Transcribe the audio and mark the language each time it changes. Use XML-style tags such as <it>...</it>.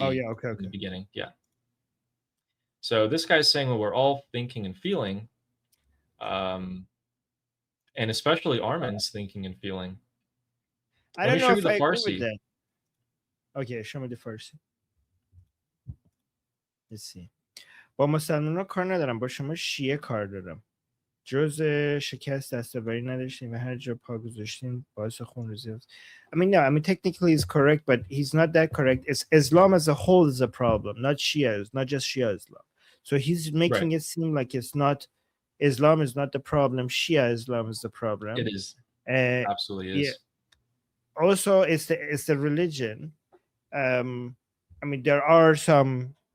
<en>okay. in the beginning, yeah. So this guy's saying what we're all thinking and feeling, and especially Armin's thinking and feeling. I don't know if I agree with that. Okay, show me the Farsi. Let's see.</en> <fa>با مسلمان‌ها کار ندارم، با شما شیعه کار دارم. جز شکست دستاوری نداشتیم و هر جا پا گذاشتیم باعث خونریزی است.</fa> <en>I mean, technically he's correct, but he's not that correct. It's Islam as a whole is a problem, not Shia, not just Shia Islam. So he's making it seem like it's not, Islam is not the problem, Shia Islam is the problem. It is. Absolutely is. Yeah. Also, it's the religion. I mean, there are some.</en>